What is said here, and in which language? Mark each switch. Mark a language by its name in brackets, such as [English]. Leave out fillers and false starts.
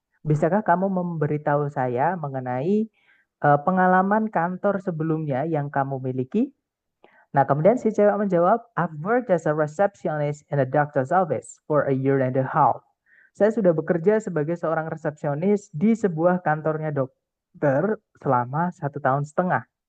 [Indonesian] Bisakah kamu memberitahu saya mengenai pengalaman kantor sebelumnya yang kamu miliki? Nah, kemudian si cewek menjawab, [English] "I've worked as a receptionist in a doctor's office for a year and a half." [Indonesian] Saya sudah bekerja sebagai seorang resepsionis di sebuah kantornya dokter selama 1,5 tahun.